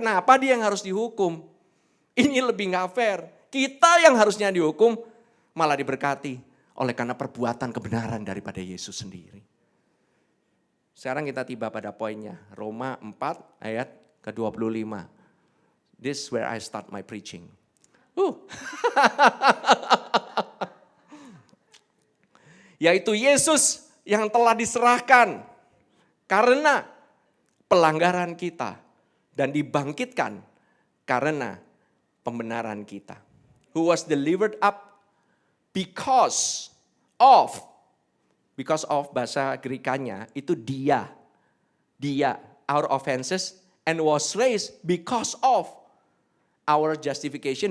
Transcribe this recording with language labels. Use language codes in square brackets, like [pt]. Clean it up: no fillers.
[id] Kenapa dia yang harus dihukum? Ini lebih enggak fair. Kita yang harusnya dihukum malah diberkati oleh karena perbuatan kebenaran daripada Yesus sendiri. Sekarang kita tiba pada poinnya. Roma 4 ayat ke-25. [en] This is where I start my preaching. [id] Yaitu Yesus yang telah diserahkan karena pelanggaran kita dan dibangkitkan karena pembenaran kita. [en] Who was delivered up because of [id] bahasa Grekanya itu dia, [en] our offenses, and was raised because of our justification.